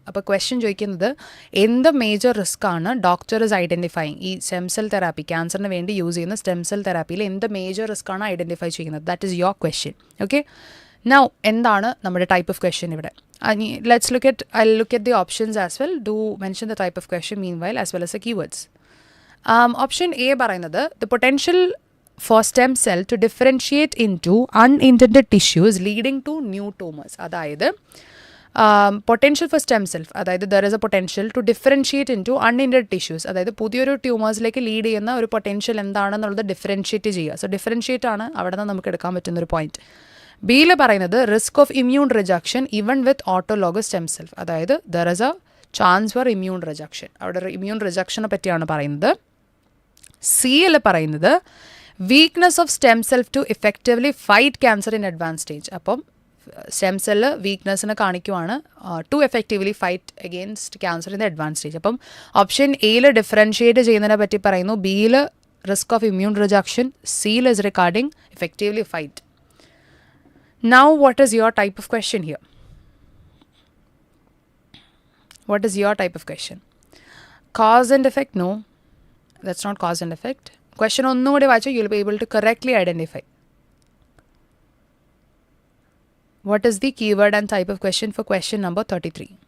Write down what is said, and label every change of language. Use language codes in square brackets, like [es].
[ml] അപ്പോൾ ക്വസ്റ്റ്യൻ ചോദിക്കുന്നത് എന്ത് മേജർ റിസ്ക് ആണ് ഡോക്ടർ ഇസ് ഐഡൻറ്റിഫൈങ് ഈ സ്റ്റെം സെൽ തെറാപ്പി, ക്യാൻസറിന് വേണ്ടി യൂസ് ചെയ്യുന്ന സ്റ്റെം സെൽ തെറാപ്പിയിൽ എന്ത് മേജർ റിസ്ക് ആണ് ഐഡൻറ്റിഫൈ ചെയ്യുന്നത്? [en] That is your question. Okay, now [ml] എന്താണ് നമ്മുടെ [en] Type of question ഇവിടെ? Let's look at the options as well. Do mention the type of question meanwhile as well as the keywords. [ml] Option A പറയുന്നത് [en] The potential for stem cell to differentiate into unintended tissues leading to new tumors. [ml] അതായത് potential four stem cell, അതായത് [en] there is a potential to differentiate into unintended tissues, [ml] അതായത് പുതിയൊരു ട്യൂമേഴ്സിലേക്ക് lead ചെയ്യുന്ന ഒരു potential എന്താണെന്നുള്ളത് differentiate ചെയ്യുക. So differentiate ആണ് അവിടെ നിന്ന് നമുക്ക് എടുക്കാൻ പറ്റുന്നൊരു പോയിന്റ്. ബിയിൽ പറയുന്നത് [en] risk of immune rejection even with autologous stem cell, [ml] അതായത് [en] There is a chance for immune rejection. [ml] അവിടെ ഇമ്മ്യൂൺ റിജക്ഷനെ പറ്റിയാണ് പറയുന്നത്. [en] സിയിൽ പറയുന്നത് weakness of stem cell to effectively fight cancer in advance stage. [ml] അപ്പം stem cell വീക്ക്നെസ്സിനെ കാണിക്കുവാണ് [en] To effectively fight against cancer in the advance stage. [ml] അപ്പം option എയിൽ differentiate ചെയ്യുന്നതിനെ പറ്റി പറയുന്നു, ബിയിൽ റിസ്ക് ഓഫ് ഇമ്മ്യൂൺ റിജക്ഷൻ, സിയിൽ is regarding effectively fight. [en] Now what is your type of question here? What is your type of question? Cause and effect? No, that's not cause and effect. Question [ml] ഒന്നുകൂടി വായിച്ചാൽ [en] you'll be able to correctly identify. What is the keyword and type of question for question number 33?